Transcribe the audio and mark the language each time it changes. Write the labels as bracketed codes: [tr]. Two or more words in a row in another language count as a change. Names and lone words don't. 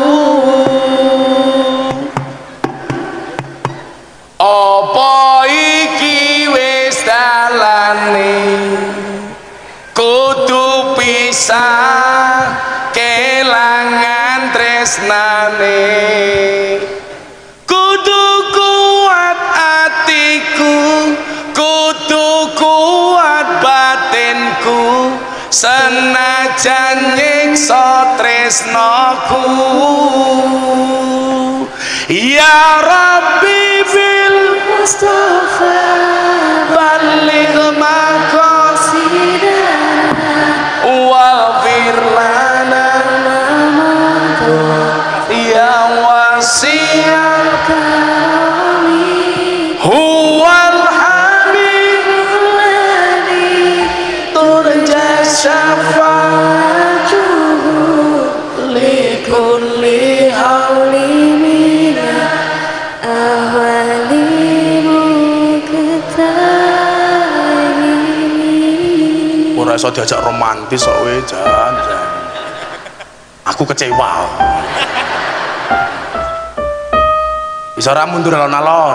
[jv] Apa iki wis dalane kudu pisah kelangan tresnane, kudu kuat atiku, kudu kuat batinku, senajan nyiksa tresnaku. [ar] يا ربي بالمصطفى بلغ مقاصدنا واغفر لنا يا واسع الكرم هو الحبيب الذي ترجى شفاعته لكل هول [jv] ora iso diajak romantis kok kowe jan. Aku kecewa. Bisa ora mundur alon-alon.